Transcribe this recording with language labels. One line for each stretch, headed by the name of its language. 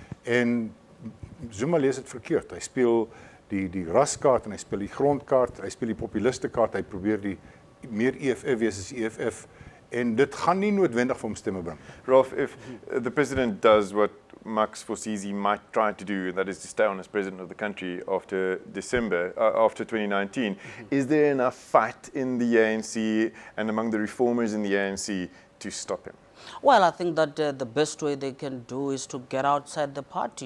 Afrikaans: En Zuma lees dit verkeerd. Hy speel die raskaart en hy speel die grondkaart, hy speel die populiste kaart, hy probeer die meer EFF wees as EFF. En dit gaan nie noodwendig vir hom stemme bring.
English: Ralph, if the president does what Max foresees he might try to do, and that is to stay on as president of the country after after 2019, is there enough fight in the ANC and among the reformers in the ANC to stop him? Well, I think that the best way they can do is to get outside the party.